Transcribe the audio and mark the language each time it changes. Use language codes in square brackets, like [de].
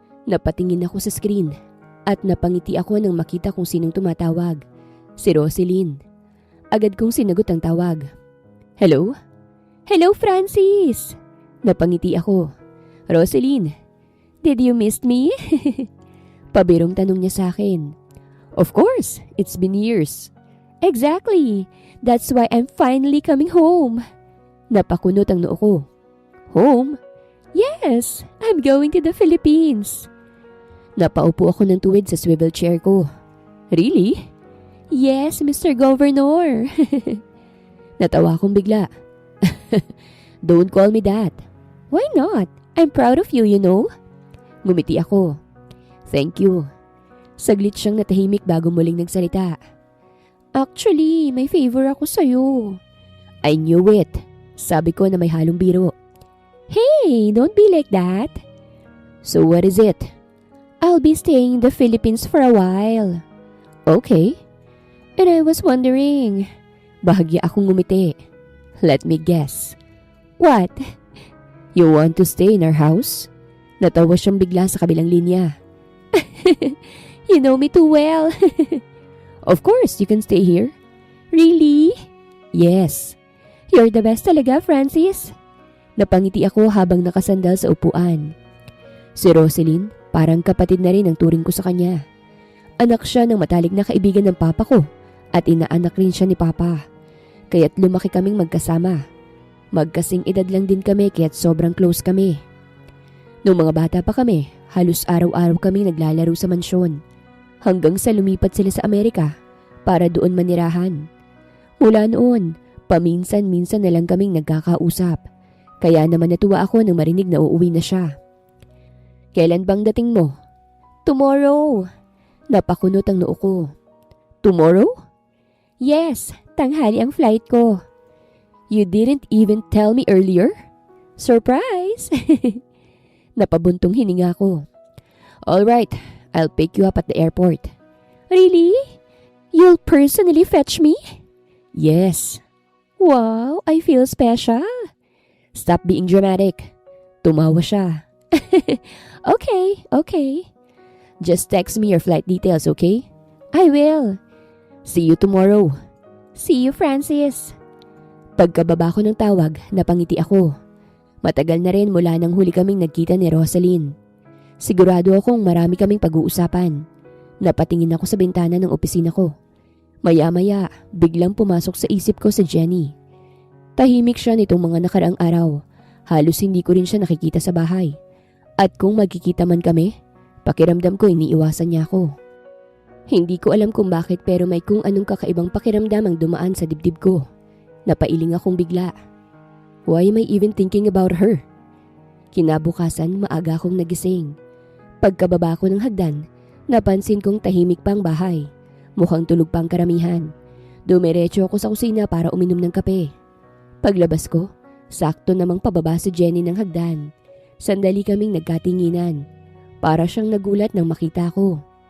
[tl] Napatingin ako sa screen at napangiti ako nang makita kung sinong tumatawag. Si Roselyn. Agad kong sinagot ang tawag. Hello? Hello, Francis! Napangiti ako. [en] Roselyn, did you miss me? [tl] Pabirong tanong niya sa akin. [en] Of course, it's been years. Exactly. That's why I'm finally coming home. [tl] Napakunot ang noo ko. [en] Home? Yes, I'm going to the Philippines. [tl] Napaupo ako ng tuwid sa swivel chair ko. [en] Really? Yes, Mr. Governor. [tl] Natawa akong bigla. [en] Don't call me that. Why not? I'm proud of you, you know. [tl] Ngumiti ako. [en] Thank you. [tl] Saglit siyang natahimik bago muling nagsalita. Actually, may favor ako sa'yo. [en] I knew it. [tl] Sabi ko na may halong biro. [en] Hey, don't be like that. So what is it? I'll be staying in the Philippines for a while. Okay. And I was wondering. [tl] Bahagya akong ngumiti. [en] Let me guess. What? You want to stay in our house? [tl] Natawa siyang bigla sa kabilang linya. [en] You know me too well. Of course, you can stay here. Really? Yes. You're the best talaga, Francis. [tl] Napangiti ako habang nakasandal sa upuan. Si Roselyn, parang kapatid na rin ang turing ko sa kanya. Anak siya ng matalik na kaibigan ng papa ko at inaanak rin siya ni papa. Kaya't lumaki kaming magkasama. Magkasing edad lang din kami kaya't sobrang close kami. Nung mga bata pa kami, halos araw-araw kami naglalaro sa mansyon. Hanggang sa lumipat sila sa Amerika para doon manirahan. Mula noon, paminsan-minsan na lang kaming nagkakausap. Kaya naman natuwa ako nang marinig na uuwi na siya. Kailan bang dating mo? Tomorrow. Napakunot ang noo ko. Tomorrow? Yes, tanghali ang flight ko. [en] You didn't even tell me earlier? Surprise! [tl] Napabuntong hininga ko. [en] Alright, I'll pick you up at the airport. Really? You'll personally fetch me? Yes. Wow, I feel special. Stop being dramatic. [tl] Tumawa siya. [en] Okay. Just text me your flight details, okay? I will. See you tomorrow. See you, Francis. [tl] Pagkababa ko ng tawag, napangiti ako. Matagal na rin mula nang huli kaming nagkita ni Rosaline. Sigurado akong marami kaming pag-uusapan. Napatingin ako sa bintana ng opisina ko. Maya-maya, biglang pumasok sa isip ko si Jenny. Tahimik siya nitong mga nakaraang araw. Halos hindi ko rin siya nakikita sa bahay. At kung magkikita man kami, pakiramdam ko iniiwasan niya ako. Hindi ko alam kung bakit pero may kung anong kakaibang pakiramdam ang dumaan sa dibdib ko. Napailing akong bigla. [en] Why am I even thinking about her? [tl] Kinabukasan, maaga akong nagising. Pagkababa ko ng hagdan, napansin kong tahimik pang bahay. Mukhang tulog pang karamihan. Dumiretso ako sa kusina para uminom ng kape. Paglabas ko, sakto namang pababa si Jenny ng hagdan. Sandali kaming nagkatinginan. Para siyang nagulat nang makita ko.